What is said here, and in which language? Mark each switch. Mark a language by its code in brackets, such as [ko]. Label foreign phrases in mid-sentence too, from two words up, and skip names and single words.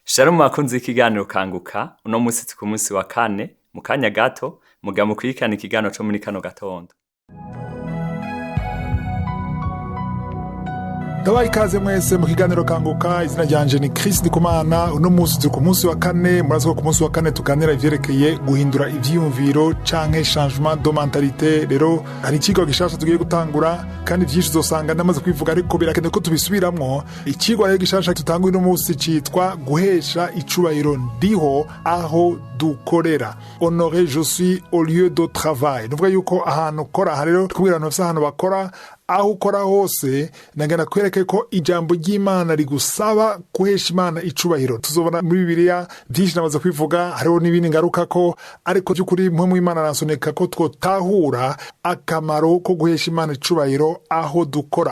[rn] Shalom bakunzi ikiganiro kanguka uno musi ku munsi wa kane mu kanya gato muga mukurikirana ikiganiro co muri kano gatondo. Ndabaye ikaze mwese mu kiganiro kanguka, izina ryanje ni Chris Ndikumana. Uno musi ku munsi wa kane, murazi ku munsi wa kane tuganira ivyerekeye guhindura ivyiyumviro canke [fr] changement de mentalité. [rn] Rero hari ikigo gishasha tugiye gutangura kandi vyinshi uzosanga ndamaze kwivuga, ariko birakenewe ko tubisubiramwo. Ikigo rero gishasha tutangura uno musi citwa guhesha icubahiro ndiho aho dukorera. [fr] Honorer je suis au lieu de travail. [rn] Nuvuga yuko ahantu ukora, rero kubwira abantu bafise ahantu bakora, aho ukora hose nagana kwereke ko ijambo ry'Imana rigusaba guhesha Imana icubahiro. Tuzobona muri Bibiliya byinshi namaze kwivuga, hariho n'ibindi ngaruka ko, ariko by'ukuri mwe mu Imana aransoneka ko twotahura akamaro ko guhesha Imana icubahiro aho dukora.